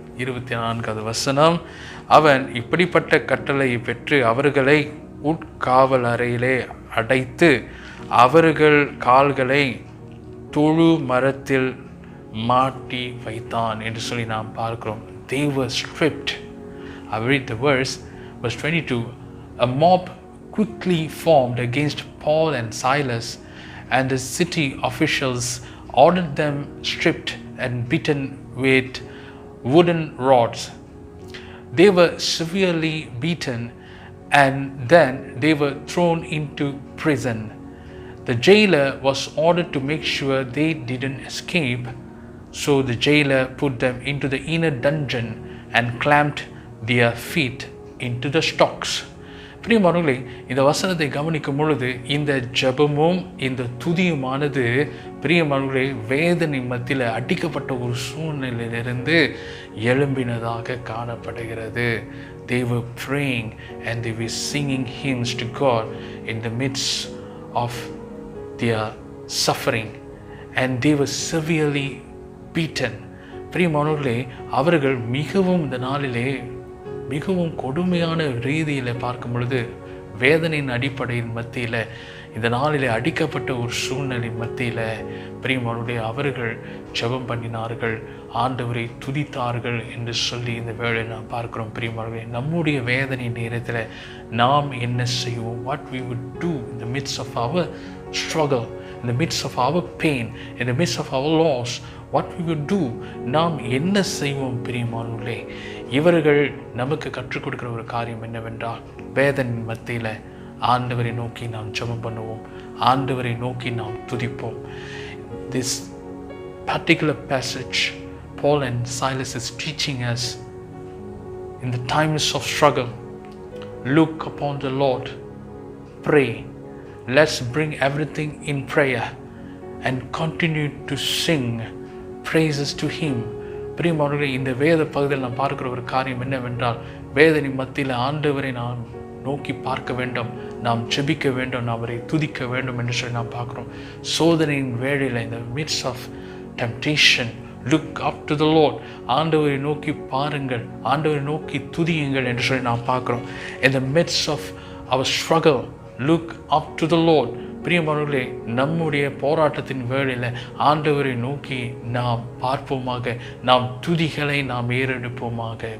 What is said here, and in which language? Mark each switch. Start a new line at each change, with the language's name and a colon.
Tamil: 24வது வசனம். அவன் இப்படிப்பட்ட கட்டளையை பெற்று அவர்களை உட்காவல் அறையிலே அடைத்து அவர்கள் கால்களை தொழு மரத்தில் மாட்டி வைத்தான் என்று சொல்லி நாம் பார்க்கிறோம்.
English: They were stripped. I read the verse 22. A mob quickly formed against Paul and Silas, and the city officials ordered them stripped and beaten with wooden rods. They were severely beaten and then they were thrown into prison. The jailer was ordered to make sure they didn't escape, so the jailer put them into the inner dungeon and clamped their feet into the stocks.
Tamil: பிரியமானவர்களே, இந்த வசனத்தை கவனிக்கும் பொழுது இந்த ஜெபமும் இந்த துதியுமானது பிரியமானவர்களே வேதனை மத்தியில் அடிக்கப்பட்ட ஒரு சூழ்நிலையிலிருந்து எழும்பினதாக காணப்படுகிறது.
English: They were praying and they were singing hymns to God in the midst of their suffering, and they were severely beaten.
Tamil: பிரியமானவர்களே, அவர்கள் மிகவும் இந்த நாளிலே மிகவும் கொடுமையான ரீதியில் பார்க்கும் பொழுது வேதனையின் அடிப்படையின் மத்தியில் இந்த நாளிலே அடிக்கப்பட்ட ஒரு சூழ்நிலை மத்தியில் பிரியமானவர்களே அவர்கள் ஜெபம் பண்ணினார்கள், ஆண்டவரை துதித்தார்கள் என்று சொல்லி இந்த வேளை நாம் பார்க்கிறோம். பிரியமானவர்களே, நம்முடைய வேதனை நேரத்தில் நாம் என்ன செய்வோம்?
English: What we would do in the midst of our struggle, in the midst of our pain, in the midst of our loss, what we would do?
Tamil: நாம் என்ன செய்வோம்? பிரியமானவர்களே, இவர்கள் நமக்கு கற்றுக் கொடுக்கிற ஒரு காரியம் என்னவென்றால் வேதனை மத்தியில் ஆண்டவரை நோக்கி நாம் ஜெபம் பண்ணுவோம், ஆண்டவரை நோக்கி நாம் துதிப்போம்.
English: This particular passage, Paul and Silas is teaching us in the times of struggle, look upon the Lord, pray. Let's bring everything in prayer and continue to sing praises to Him.
Tamil: பிரியமானவர்களே, இந்த வேத பகுதியில் நாம் பார்க்கிற ஒரு காரியம் என்னவென்றால் வேதனை மத்தியில் ஆண்டவரை நாம் நோக்கி பார்க்க வேண்டும், நாம் ஜெபிக்க வேண்டும், நாம் அவரை துதிக்க வேண்டும் என்று சொல்லி நாம் பார்க்கிறோம். சோதனையின் வேளையில் இந்த
English: midst of temptation, look up to the Lord.
Tamil: ஆண்டவரை நோக்கி பாருங்கள், ஆண்டவரை நோக்கி துதியுங்கள் என்று சொல்லி நாம் பார்க்கிறோம்.
English: In the midst of our struggle, look up to the Lord.
Tamil: பிரியமானவர்களே, நம்முடைய போராட்டத்தின் வேளையில் ஆண்டவரை நோக்கி நாம் பார்ப்போமாக, நாம் துதிகளை நாம் ஏறெடுப்போமாக.